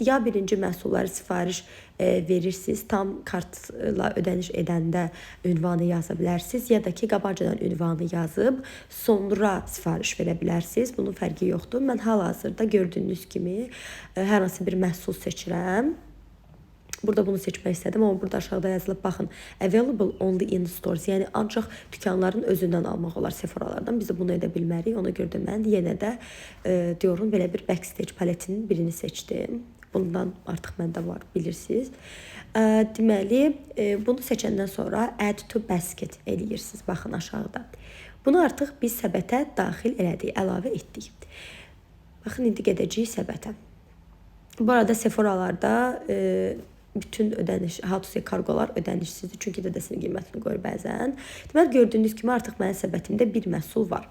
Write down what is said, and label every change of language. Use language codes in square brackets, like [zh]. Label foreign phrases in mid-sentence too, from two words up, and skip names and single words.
[az] Ya birinci məhsulları sifariş verirsiniz, tam kartla ödəniş edəndə ünvanı yaza bilərsiniz, ya da ki qabaqcadan ünvanı yazıb sonra sifariş verə bilərsiniz. Bunun fərqi yoxdur. Mən hal-hazırda gördüyünüz kimi hər hansı bir məhsul seçirəm. Burada bunu seçmək istədim, amma burada aşağıda yazılıb, baxın, [en] available only in stores, [az] yəni ancaq dükanların özündən almaq olar Sephora'lardan. Biz də bunu edə bilmərik, ona görə də mən yenə də diyorum, belə bir backstage paletinin birini seçdim. Bundan artıq məndə var, bilirsiniz. Deməli, bunu seçəndən sonra [en] add to basket [az] eləyirsiniz, baxın aşağıda. Bunu artıq biz səbətə daxil elədik, əlavə etdik. Baxın, indi gedəcəyik səbətə. Bu arada Sephora'larda bütün ödəniş, kargolar ödənişsizdir. Çünki dədəsinin qiymətini qoyur bəzən. Deməli, gördüyünüz kimi artıq mənim səbətimdə bir məhsul var.